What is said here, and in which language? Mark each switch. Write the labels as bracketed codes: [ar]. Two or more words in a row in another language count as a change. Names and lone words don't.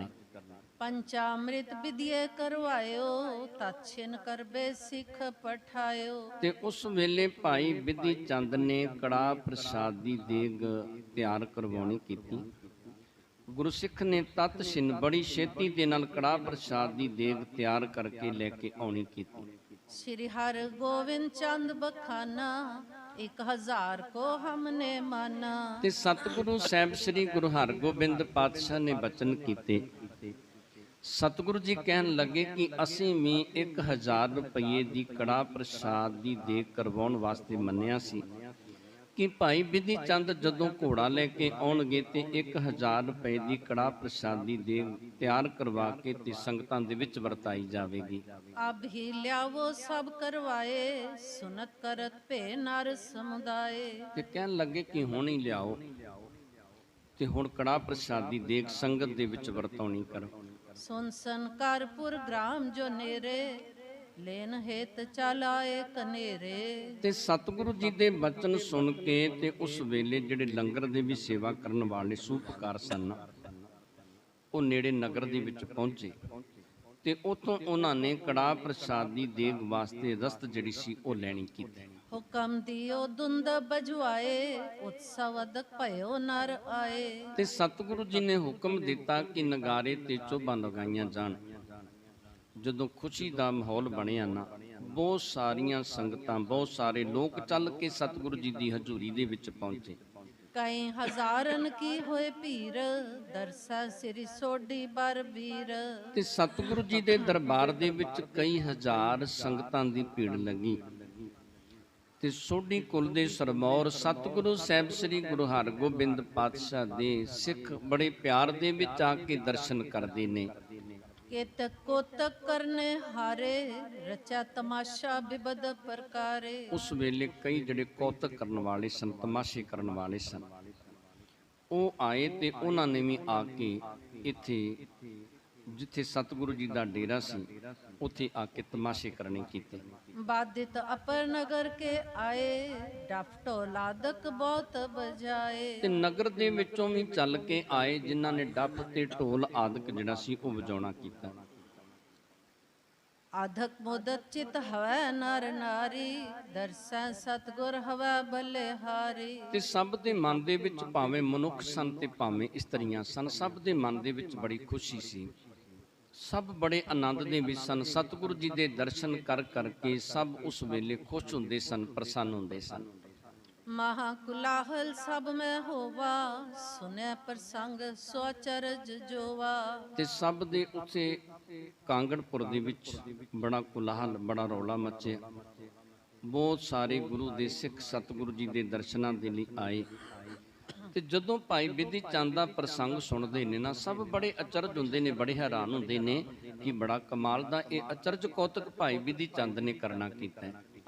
[bra] पंचामृत विधिए करवाइओ, तछिन करबे सिख पठाइओ। [pa] ਤੇ ਉਸ ਵੇਲੇ ਭਾਈ ਬਿਧੀ ਚੰਦ ਨੇ ਕੜਾਹ ਪ੍ਰਸਾਦ ਦੀ ਦੇਗ ਤਿਆਰ ਕਰਵਾਉਣੀ ਕੀਤੀ। ਗੁਰਸਿੱਖ ਨੇ ਤਤ ਛਿਨ ਬੜੀ ਛੇਤੀ ਦੇ ਨਾਲ ਕੜਾਹ ਪ੍ਰਸਾਦ ਦੀ ਦੇਗ ਤਿਆਰ ਕਰਕੇ ਲੈ ਕੇ ਆਉਣੀ ਕੀਤੀ। [bra] श्री हर गोविंद चंद बखाना, 1000 को हमने माना। [pa] ਤੇ ਸਤਿਗੁਰੂ ਸਾਹਿਬ ਸ੍ਰੀ ਗੁਰੂ ਹਰਗੋਬਿੰਦ ਪਾਤਸ਼ਾਹ ਨੇ ਬਚਨ ਕੀਤੇ। ਸਤਿਗੁਰੂ ਜੀ ਕਹਿਣ ਲੱਗੇ ਕਿ ਅਸੀਂ ਵੀ 1000 ਰੁਪਏ ਦੀ ਕੜਾਹ ਪ੍ਰਸਾਦ ਦੀ ਦੇਗ ਕਰਵਾਉਣ ਵਾਸਤੇ ਮੰਨਿਆ ਸੀ ਕਿ ਭਾਈ ਬਿਧੀ ਚੰਦ ਜਦੋਂ ਘੋੜਾ ਲੈ ਕੇ ਆਉਣਗੇ ਤੇ 1000 ਰੁਪਏ ਦੀ ਕੜਾਹ ਪ੍ਰਸਾਦ ਦੀ ਦੇਗ ਤਿਆਰ ਕਰਵਾ ਕੇ ਤੇ ਸੰਗਤਾਂ ਦੇ ਵਿੱਚ ਵਰਤਾਈ ਜਾਵੇਗੀ। [bra] अब ही ल्यावो सब करवाए, सुनत करत भे नर समुदाय। [pa] ਤੇ ਕਹਿਣ ਲੱਗੇ ਕਿ ਹੁਣ ਹੀ ਲਿਆਓ ਤੇ ਹੁਣ ਕੜਾਹ ਪ੍ਰਸਾਦ ਦੀ ਦੇਗ ਸੰਗਤ ਦੇ ਵਿੱਚ ਵਰਤਾਉਣੀ ਕਰੋ। [bra] सुन संकारपुर ग्राम जो नेरे, लेन हेत चल आए कनेरे। [pa] ਤੇ ਸਤਿਗੁਰੂ ਜੀ ਦੇ ਬਚਨ ਸੁਣ ਕੇ ਤੇ ਉਸ ਵੇਲੇ ਜਿਹੜੇ ਲੰਗਰ ਦੇ ਵੀ ਸੇਵਾ ਕਰਨ ਵਾਲੇ ਸੂਪਕਾਰ ਸਨ, ਉਹ ਨੇੜੇ ਨਗਰ ਦੇ ਵਿੱਚ ਪਹੁੰਚੇ ਤੇ ਉਤੋਂ ਉਹਨਾਂ ਨੇ ਕੜਾਹ ਪ੍ਰਸਾਦ ਦੀ ਦੇਗ ਵਾਸਤੇ ਰਸਤ ਜਿਹੜੀ ਸੀ ਉਹ ਲੈਣੀ ਕੀਤੀ। [bra] हुकम दियो धुंद बजवाए, उत्सव अदक भयो नर आए। [pa] ਤੇ ਸਤਿਗੁਰੂ ਜੀ ਨੇ ਹੁਕਮ ਦਿੱਤਾ ਕਿ ਨਗਾਰੇ ਤੇ ਚੋਭਾਂ ਲਗਾਈਆਂ ਜਾਣ। ਜਦੋਂ ਖੁਸ਼ੀ ਦਾ ਮਾਹੌਲ ਬਣਿਆ ਨਾ, ਬਹੁਤ ਸਾਰੀਆਂ ਸੰਗਤਾਂ, ਬਹੁਤ ਸਾਰੇ ਲੋਕ ਚੱਲ ਕੇ ਸਤਿਗੁਰੂ ਜੀ ਦੀ ਹਜ਼ੂਰੀ ਦੇ ਵਿੱਚ ਪਹੁੰਚੇ। [bra] कई हजारन की होए पीर, दरसा सिरी सोडी बर बीर। [pa] ਤੇ ਸਤਿਗੁਰੂ ਜੀ ਦੇ ਦਰਬਾਰ ਦੇ ਵਿੱਚ ਕਈ ਹਜ਼ਾਰ ਸੰਗਤਾਂ ਦੀ ਭੀੜ ਲੱਗੀ ਤੇ ਸੋਢੀ ਕੁਲ ਦੇ ਸਰਮੌਰ ਸਤਿਗੁਰੂ ਸਾਹਿਬ ਸ੍ਰੀ ਗੁਰੂ ਹਰਗੋਬਿੰਦ ਪਾਤਸ਼ਾਹ ਦੇ ਸਿੱਖ ਬੜੇ ਪਿਆਰ ਦੇ ਵਿੱਚ ਆ ਕੇ ਦਰਸ਼ਨ ਕਰਦੇ ਨੇ। [bra] केतक कोतक करने हारे, रचा तमाशा बिबद प्रकारे। [pa] ਉਸ ਵੇਲੇ ਕਈ ਜਿਹੜੇ ਕੌਤਕ ਕਰਨ ਵਾਲੇ ਸਨ, ਤਮਾਸ਼ੇ ਕਰਨ ਵਾਲੇ ਸਨ, ਉਹ ਆਏ ਤੇ ਉਹਨਾਂ ਨੇ ਵੀ ਆ ਕੇ ਇੱਥੇ ਜਿੱਥੇ ਸਤਿਗੁਰੂ ਜੀ ਦਾ ਡੇਰਾ ਸੀ ਉੱਥੇ ਆ ਕੇ ਤਮਾਸ਼ੇ ਕਰਨੇ ਕੀਤੇ। [bra] बाधित अपर नगर के आए, डफ ढोलादक बहुत बजाए। [pa] ਤੇ ਨਗਰ ਦੇ ਵਿੱਚੋਂ ਵੀ ਚੱਲ ਕੇ ਆਏ ਜਿਨ੍ਹਾਂ ਨੇ ਡੱਫ ਤੇ ਢੋਲ ਆਦਿਕ ਜਿਹੜਾ ਸੀ ਉਹ ਵਜਾਉਣਾ ਕੀਤਾ। [bra] आधक मोदत चित हवै नर नारी, दरसै सतगुर हवै बलिहारी। [pa] ਤੇ ਸਭ ਦੇ ਮਨ ਦੇ ਵਿੱਚ ਭਾਵੇਂ ਮਨੁੱਖ ਸਨ ਤੇ ਭਾਵੇਂ ਇਸਤਰੀਆਂ ਸਨ, ਸਭ ਦੇ ਮਨ ਦੇ ਵਿੱਚ ਬੜੀ ਖੁਸ਼ੀ ਸੀ, ਸਭ ਬੜੇ ਆਨੰਦ ਦੇ ਵਿੱਚ ਸਨ। ਸਤਿਗੁਰੂ ਜੀ ਦੇ ਦਰਸ਼ਨ ਕਰ ਕਰਕੇ ਸਭ ਉਸ ਵੇਲੇ ਖੁਸ਼ ਹੁੰਦੇ ਸਨ, ਪ੍ਰਸੰਨ ਹੁੰਦੇ ਸਨ। [bra] महाकुलाहल सब में होवा, सुने प्रसंग सोचरज जोवा। [pa] ਤੇ ਸਭ ਦੇ ਉੱਥੇ ਕਾਂਗੜਪੁਰ ਦੇ ਵਿੱਚ ਬੜਾ ਕੁਲਾਹਲ, ਬੜਾ ਰੌਲਾ ਮੱਚਿਆ। ਬਹੁਤ ਸਾਰੇ ਗੁਰੂ ਦੇ ਸਿੱਖ ਸਤਿਗੁਰੂ ਜੀ ਦੇ ਦਰਸ਼ਨਾਂ ਦੇ ਲਈ ਆਏ ਤੇ ਜਦੋਂ ਭਾਈ ਬਿਧੀ ਚੰਦ ਦਾ ਪ੍ਰਸੰਗ ਸੁਣਦੇ ਨੇ ਨਾ, ਸਭ ਬੜੇ ਅਚਰਜ ਹੁੰਦੇ ਨੇ, ਬੜੇ ਹੈਰਾਨ ਹੁੰਦੇ ਨੇ ਕਿ ਬੜਾ ਕਮਾਲ ਦਾ ਇਹ ਅਚਰਜ ਕੌਤਕ ਭਾਈ ਬਿਧੀ ਚੰਦ ਨੇ ਕਰਨਾ ਕੀਤਾ ਹੈ।